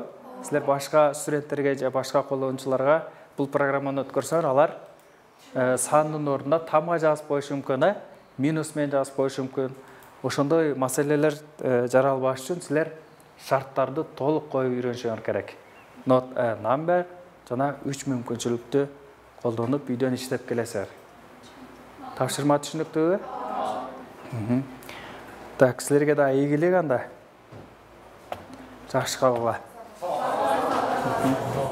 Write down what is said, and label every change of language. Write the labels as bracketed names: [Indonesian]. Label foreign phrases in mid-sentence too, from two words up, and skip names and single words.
[Kyrgyz] Силер башка студенттерге же башка колдонуучуларга бул программаны өткөрсөңөр, алар сандын ордуна тамга жазып коюшу мүмкүн, минус менен жазып коюшу мүмкүн. Ошондой маселелер жаралбаш үчүн силер шарттарды толук коюп үйрөнүшүңөр керек. [English] Not a number [Kyrgyz] жана 3 мүмкүнчүлүктү колдонуп үйдөн иштеп келесиңер. Тапшырма түшүнүктүүбү? Так, силерге да ийгилик анда. Жакшы кабылга.